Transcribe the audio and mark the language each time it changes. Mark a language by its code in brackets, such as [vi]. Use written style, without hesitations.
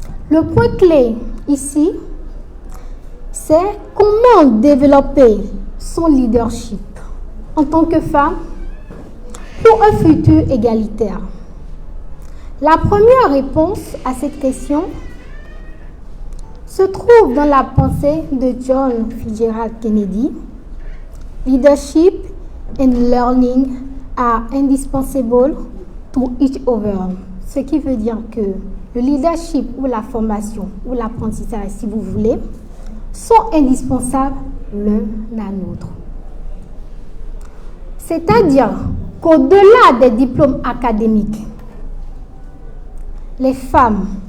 [fr] Le point clé ici, c'est comment développer son leadership en tant que femme pour un futur égalitaire. La première réponse à cette question se trouve dans la pensée de John Fitzgerald Kennedy. [en] Leadership and learning are indispensable to each other. [fr] Ce qui veut dire que le leadership ou la formation ou l'apprentissage, si vous voulez, sont indispensables l'un à l'autre. C'est-à-dire qu'au-delà des diplômes académiques, les femmes